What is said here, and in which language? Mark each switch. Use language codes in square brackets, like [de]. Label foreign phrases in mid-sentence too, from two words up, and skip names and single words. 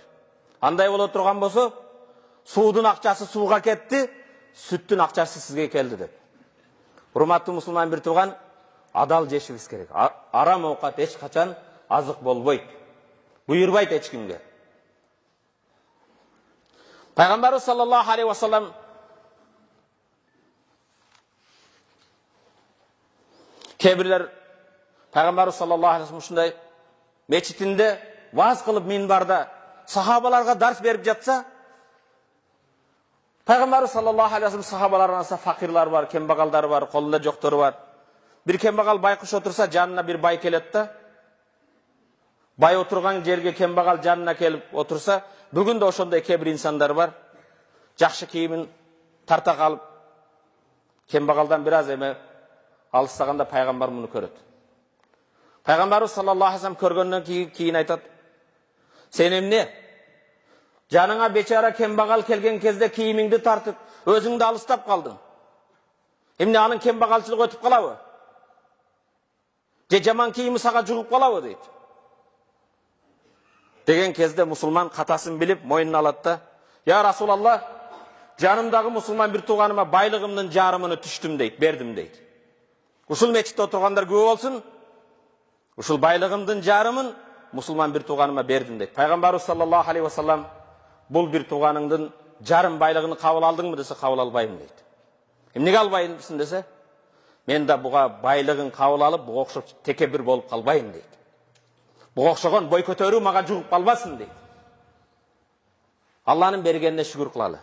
[ky] Андай боло турган болсо, суудун акчасы сууга кетти, сүттүн акчасы сизге келди деп. Урматтуу мусулман бир тууган, адал жешибиз керек. Арам оокат эч качан азык болбойт. Буйрбайт эч кимге. Пайгамбарыбыз [ar] صلى الله عليه وسلم [ky] кебирлер Пайгамбарыбыз [ar] صلى الله عليه وسلم [ky] ушундай мечитинде ваз кылып минбарда сахабаларга дарс берип жатса, Пайгамбарыбыз [ar] صلى الله عليه وسلم [ky] сахабалар арасында факирлар бар, кембагалдар бар, колунда жоктору бар. Бир кембагал байкуш отурса, жанына бир бай келет да, бай отурган жерге кембагал жанына келип отурса, бүгүн да ошондой кээ бир инсандар бар. Жакшы кийимин тарта калып, кембагалдан бир аз эме алыстаганда пайгамбар муну көрөт. Пайгамбарыбыз [ar] صلى الله عليه وسلم [ky] көргөндөн кийин айтат: "Сен эмне? Жаныңа бечара кембагал келген кезде кийимиңди тартып, өзүңдү алыстап калдың. Эмне анын кембагалчылыгы өтүп калабы? Же жаман кийими сага жугуп калабы?" дейт. Деген кезде мусулман катасын билип, мойнуна алат да: [ar] "يا رسول الله, [ky] жанымдагы мусулман бир тууганыма байлыгымдын жарымын түштүм" дейт, бердим дейт. Ушул мечитте отургандар күбө болсун, ушул байлыгымдын жарымын мусулман бир тууганыма бердим дейт. Пайгамбарыбыз [ar] صلى الله عليه وسلم [ky] бул бир тууганыңдын жарым байлыгын кабыл алдыңбы десе, кабыл албайм дейт. Эмнеге албайсың десе, мен да буга байлыгын кабыл алып, буга окшоп текебир болуп калбайм дейт. Буга окшогон бой көтөрүү мага жугуп калбасын дейт. Алланын бергенине шүгүр кылалы.